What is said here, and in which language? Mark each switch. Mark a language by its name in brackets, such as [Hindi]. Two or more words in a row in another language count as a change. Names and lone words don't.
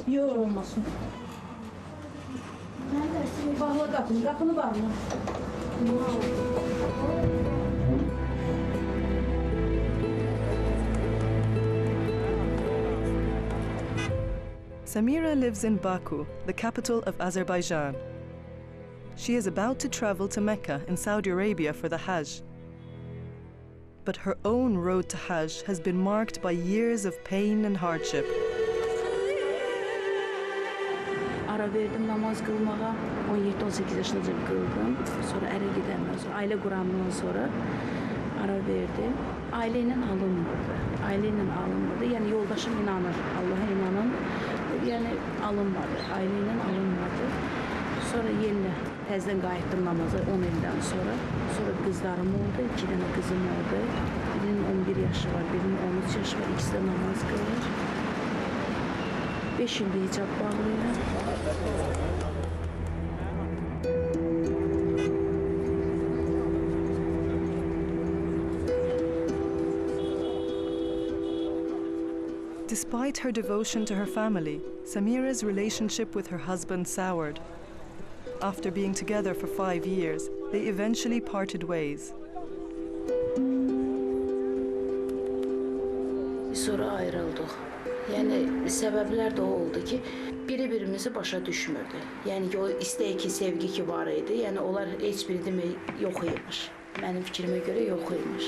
[Azerbaijani] Yox, olmasın. [Turkish] Ben dersimi [Azerbaijani] Bağla qapını, qapını bağla. [English] Samira lives in Baku, the capital of Azerbaijan. She is about to travel to Mecca in Saudi Arabia for the Hajj. But her own road to Hajj has been marked by years of pain and hardship. [Azerbaijani] Ara verdim namaz qılmağa. 17-18 yaşınca qıldım. Sonra ərə gedəndən sonra, ailə qurandan sonra ara verdim. Ailə ilə alınmırdı. Ailə ilə alınmırdı. Yəni yoldaşım inanır, Allaha inanın. Yəni alınmadı. Ailə ilə alınmadı. Sonra yenə təzədən qayıtdım namaza 10 ildən sonra. Sonra qızlarım oldu, 2 dənə qızım oldu. Birinin 11 yaşı var, birinin 13 yaşı var. İkisi də namaz qılır. 5 ildir hicab bağlayıram. [English] Despite her devotion to her family, Samira's relationship with her husband soured. After being together for 5 years, they eventually parted ways. [Azerbaijani] Sonra ayrıldıq. Yəni səbəblər də o oldu ki, biri-birimizi başa düşmürdü. Yəni ki, o istək ki, sevgi ki var idi. Yəni onlar heç biri demək yox imiş. Mənim fikrimə görə yox imiş.